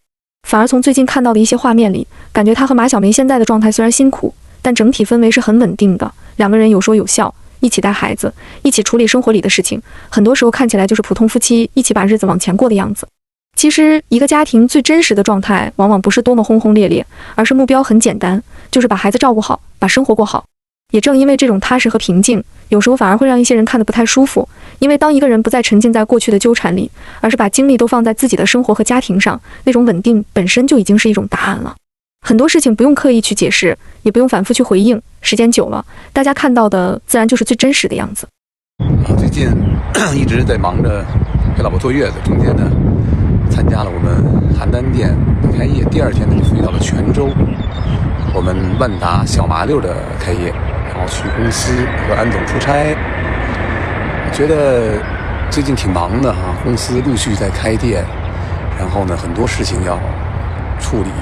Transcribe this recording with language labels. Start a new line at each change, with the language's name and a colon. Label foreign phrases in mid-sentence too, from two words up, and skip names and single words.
Chinese: 反而從最近看到的一些畫面裡，感覺他和馬小梅現在的狀態雖然辛苦，但整體氛圍是很穩定的，兩個人有說有笑，一起帶孩子，一起處理生活裡的事情，很多時候看起來就是普通夫妻一起把日子往前過的樣子。其實一個家庭最真實的狀態往往不是多麼轟轟烈烈，而是目標很簡單，就是把孩子照顧好，把生活過好。也正因為這種踏實和平靜，有時候反而會讓一些人看得不太舒服，因為當一個人不再沉浸在過去的糾纏裡，而是把精力都放在自己的生活和家庭上，那種穩定本身就已經是一種答案了。很多事情不用刻意去解釋，也不用反复去回應，時間久了，大家看到的自然就是最真實的樣子。最近一直在忙着陪老婆坐月子，中间呢參加了我們邯鄲店的開業，第2天呢就飛到了泉州，我們萬達小麻溜的開業，然後去公司和安總出差。我覺得最近挺忙的哈，公司陸續在開店，然後呢很多事情要處理。